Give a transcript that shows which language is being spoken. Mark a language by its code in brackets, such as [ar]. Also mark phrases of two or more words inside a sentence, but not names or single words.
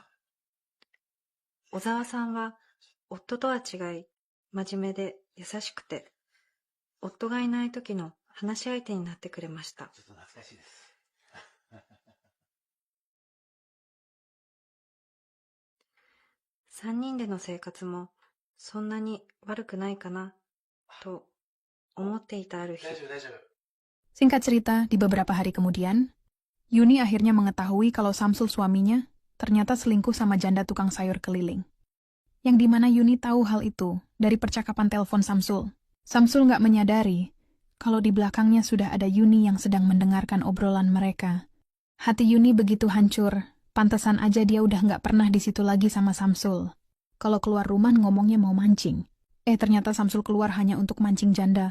[ja] 小沢さんは夫とは違い、真面目で優しくて、夫がいない時の話し相手になってくれました。ちょっと懐かしいです。 3人での生活もそんなに悪くないかなと思っていたある日。大丈夫大丈夫。 [id] Singkat cerita, di beberapa hari kemudian, Yuni akhirnya mengetahui kalau Samsul suaminya ternyata selingkuh sama janda tukang sayur keliling. Yang dimana Yuni tahu hal itu dari percakapan telepon Samsul. Samsul nggak menyadari kalau di belakangnya sudah ada Yuni yang sedang mendengarkan obrolan mereka. Hati Yuni begitu hancur, pantesan aja dia udah nggak pernah di situ lagi sama Samsul. Kalau keluar rumah ngomongnya mau mancing. Ternyata Samsul keluar hanya untuk mancing janda.